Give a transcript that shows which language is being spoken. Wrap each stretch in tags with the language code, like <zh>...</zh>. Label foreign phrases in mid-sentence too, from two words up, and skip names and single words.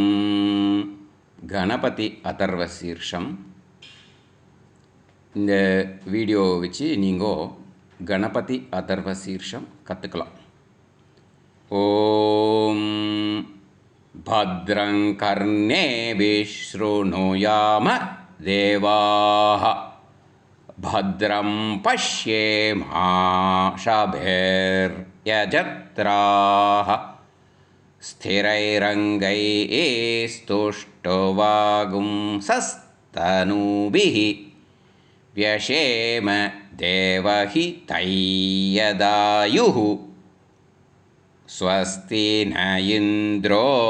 <ta>கணபதி அதர்வ சீர்ஷம். இந்த வீடியோவை வச்சு நீங்கள் கணபதி அதர்வ சீர்ஷம் கற்றுக்கலாம்.</ta> <sa>ॐ भद्रं कर्णेभिः शृणुयाम देवाः भद्रं पश्येमाशभिर्यजत्राः स्थिरैरङ्गैस्तुष्टुवागुंसस्तनूभिः व्यशेम देवहितैयदायुः स्वस्ति न इन्द्रो</sa>